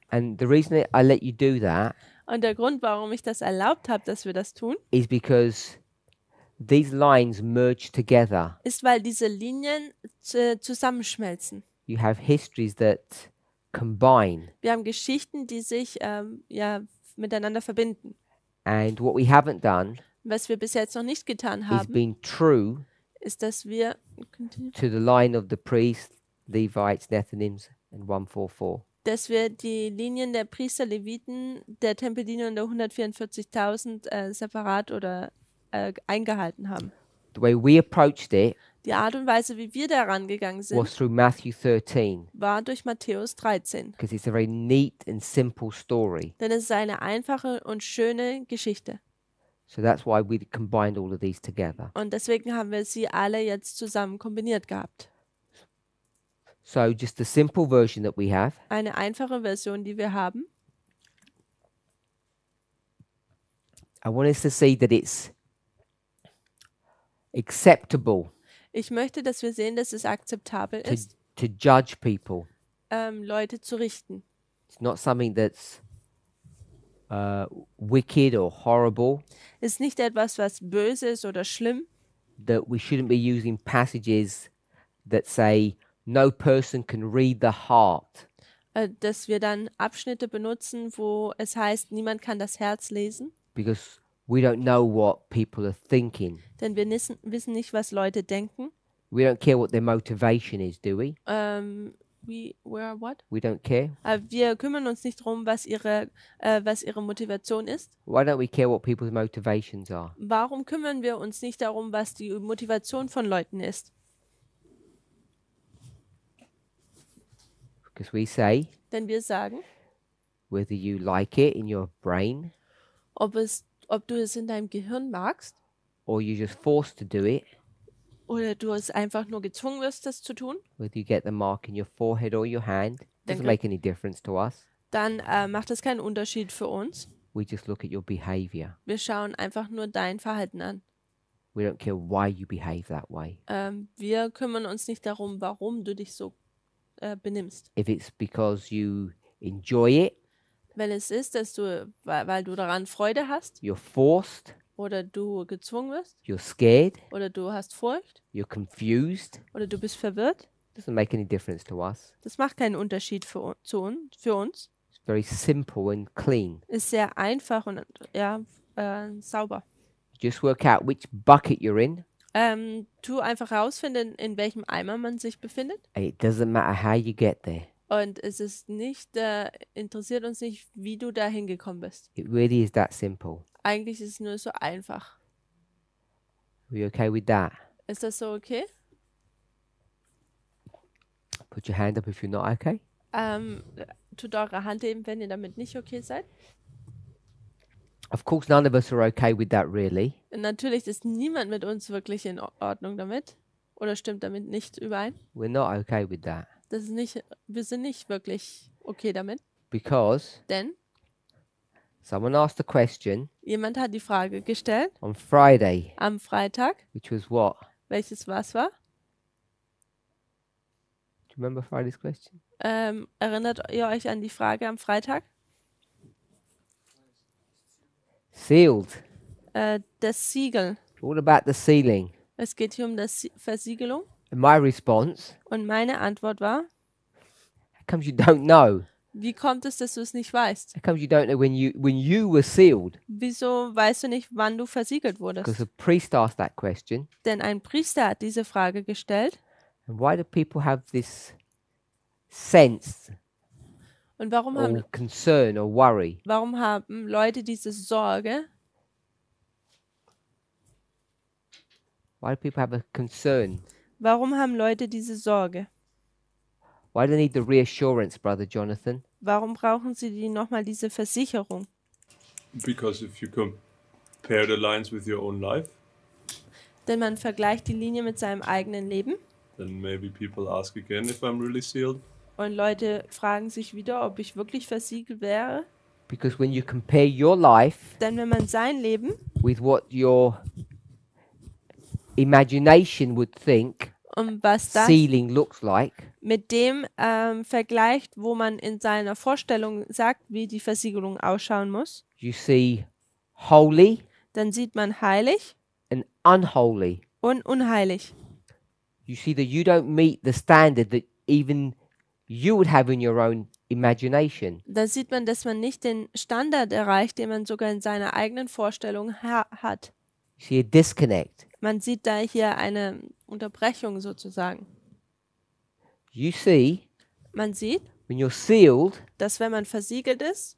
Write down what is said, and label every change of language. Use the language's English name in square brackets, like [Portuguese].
[English] and the reason I let you do that [German] Und der Grund, warum ich das erlaubt habe, dass wir das tun, [English] is because these lines merge together. [German] ist, weil diese Linien zusammenschmelzen. [English] You have histories that combine, [German] Wir haben Geschichten, die sich miteinander verbinden. [English] and what we haven't done [German] Was wir bis jetzt noch nicht getan [English] is [German] haben, [English] been true [German] ist, dass wir [English] to the line of the priests, Levites, Nethinims, and 144. [German] die Linien der Priester, Leviten, der Tempeldiener und der 144.000 separat oder eingehalten haben. [English] The way we approached it [German] Die Art und Weise, wie wir daran gegangen [English] was [German] sind, [English] through Matthew 13, [German] war durch Matthäus 13. [English] because it's a very neat and simple story. [German] Denn es ist eine einfache und schöne Geschichte. [English] So that's why we combined all of these together. [German] Und deswegen haben wir sie alle jetzt zusammen kombiniert gehabt. [English] So just the simple version that we have [German] Eine einfache Version, die wir haben. [English] I want us to see that it's acceptable [German] Ich möchte, dass wir sehen, dass es akzeptabel ist, [English] to judge people. [German] Leute zu richten. [English] It's not something that's wicked or horrible, [German] Es ist nicht etwas, was böse ist oder schlimm, [English] that we shouldn't be using passages that say no person can read the heart, [German] dass wir dann Abschnitte benutzen, wo es heißt, niemand kann das Herz lesen, [English] because we don't know what people are thinking. [German] denn wir wissen nicht, was Leute denken. [English] We don't care what their motivation is, do we? What? We don't care. [German] Wir kümmern uns nicht darum, was ihre Motivation ist. [English] Why don't we care what people's motivations are? [German] Warum kümmern wir uns nicht darum, was die Motivation von Leuten ist? [English] Because we say, [German] Denn wir sagen, [English] whether you like it in your brain [German] ob du es in deinem Gehirn magst [English] or you're just forced to do it, [German] oder du es einfach nur gezwungen wirst, das zu tun, [English] whether you get the mark in your forehead or your hand, Then doesn't go- make any difference to us. [German] dann macht das keinen Unterschied für uns. [English] We just look at your behavior. [German] Wir schauen einfach nur dein Verhalten an. [English] We don't care why you behave that way. [German] Wir kümmern uns nicht darum, warum du dich so benimmst. [English] If it's because you enjoy it, [German] Wenn es ist, dass weil du daran Freude hast [English] you're forced, [German] oder du gezwungen wirst [English] you're scared, [German] oder du hast Furcht [English] you're confused, [German] oder du bist verwirrt, [English] doesn't make any difference to us. [German] das macht keinen Unterschied für uns. [English] It's very simple and clean. [German] Ist sehr einfach und sauber. [English] Just work out which bucket you're in. [German] Tu einfach rausfinden, in welchem Eimer man sich befindet. [English] And it doesn't matter how you get there. [German] Und es ist nicht, interessiert uns nicht, wie du da hingekommen bist. [English] It really is that simple. [German] Eigentlich ist es nur so einfach. [English] Are you okay with that? [German] Ist das so okay? [English] Put your hand up if you're not okay. [German] Tut eure Hand heben, wenn ihr damit nicht okay seid. [English] Of course, none of us are okay with that, really. [German] Natürlich ist niemand mit uns wirklich in Ordnung damit oder stimmt damit nicht überein. [English] We're not okay with that. [German] Wir sind nicht wirklich okay damit, [English] Because [German] denn [English] Someone asked a question [German] Jemand hat die Frage gestellt [English] on Friday, [German] am Freitag, [English] which was what? [German] welches was war. [English] Do you remember Friday's question? [German] Erinnert ihr euch an die Frage am Freitag? [English] Sealed. [German] Das Siegel. [English] What about the sealing? [German] Es geht hier um das Versiegelung. [English] And my response, [German] Und meine Antwort war, [English] how comes you don't know? [German] wie kommt es, dass du es nicht weißt? [English] How comes you don't know when you were sealed? [German] Wieso weißt du nicht, wann du versiegelt [English] Because [German] wurdest? [English] a priest asked that question. [German] Denn ein Priester hat diese Frage gestellt. [English] And why do people have this sense [German] Und warum [English] or concern or worry? [German] haben Leute diese Sorge? [English] Why do people have a concern? [German] Warum haben Leute diese Sorge? [English] Why do they need the reassurance, Brother Jonathan? [German] Warum brauchen sie nochmal diese Versicherung? [English] Because if you compare the lines with your own life, [German] Denn man vergleicht die Linie mit seinem eigenen Leben [English] then maybe people ask again if I'm really sealed. [German] und Leute fragen sich wieder, ob ich wirklich versiegelt wäre. [English] Because when you compare your life [German] Denn wenn man sein Leben [English] with what your imagination would think [German] und was das [English] sealing looks like, [German] mit dem vergleicht, wo man in seiner Vorstellung sagt, wie die Versiegelung ausschauen muss, [English] you see holy [German] dann sieht man heilig [English] and unholy. [German] und unheilig. [English] You see that you don't meet the standard that even you would have in your own imagination. [German] Da sieht man, dass man nicht den Standard erreicht, den man sogar in seiner eigenen Vorstellung hat. [English] You see a disconnect. [German] Man sieht da hier eine Unterbrechung sozusagen. [English] You see, [German] Man sieht, [English] when you're sealed, [German] dass wenn man versiegelt ist,